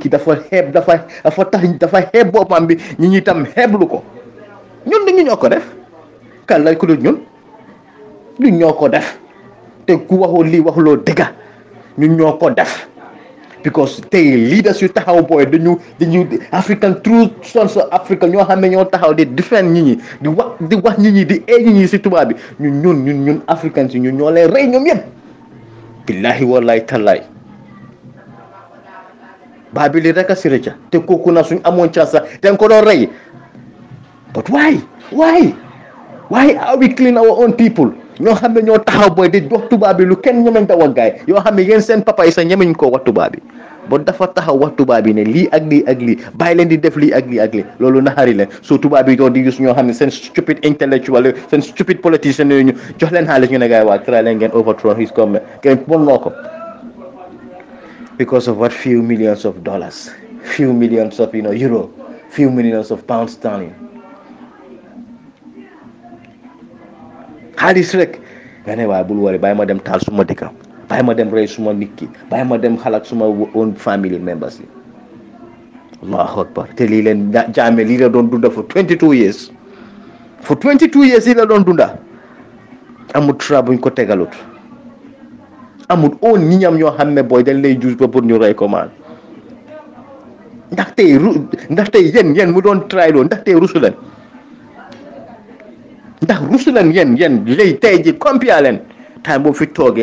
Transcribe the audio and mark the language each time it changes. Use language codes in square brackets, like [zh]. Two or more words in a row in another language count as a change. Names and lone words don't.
[wo] ki dafa xeeb boppam bi ñi tam xeeblu ko ñun dañu ñoo ko def kan lañ ko dul ñun ñoo ko def te ku waxoo lii waxuloo dëgga ñun ñoo ko def because tey leaders yu taxaw booy dañu African [en] true sons of Africa [wo] ñoo xam ne ñoo taxaw di defend ñi di wax ñi di ñi si tubaab bi ñun africains yi ñun ñoo leen rey ñoom yëpp [ar] billahi wallahi tallahi [wo] Babili rek a sirëcca te kooku na suñ amoon chance sax dañ ko doon rey [en] but why are we clean our own people [wo] ñoo xam ne ñoo taxaw booy di wax tubaab bi lu kenn ñemeñ ta wax gaay yoo xam ne yéen seen papa yi sax ñemeñ koo wax tubaab bi ba dafa taxaw wax tubaab yi ne lii ak lii ak lii bàyyi leen di def lii ak lii ak lii loolu naxari leen soo tubaab yi doo di gis ñoo xam ne seen [en] stupid intellectual [wo] seen [en] stupid politician [wo] yooyu ñu jox leen xaalis ñu ne gars yi waa try leen ngeen [en] overthrow his government [wo] ngeen bon loo ko [en] because of what few millions of dollars, few millions of euro, few millions of pounds sterling. [wo] Xaalis rek nga ne waaye bul wari bàyyi ma dem taal suma dëkk bàyyi ma dem rey suma nit ki bàyyi ma dem xalaat suma [en] own family members [wo] yi. [ar] Allahu akbar [wo] te lii leen Jammeh lii la doon dunda [en] for 22 years for 22 years [wo] lii la doon dunda amul tra buñ ko tegalut amul oon ñi ñam ñoo xam ne booy dañ lay juus ba pour ñu rey ko maan ndax tey yéen mu doon try loolu ndax tey rusu leen ndax rusu leen yéen lay tey ji compia leen time boobu fi toogee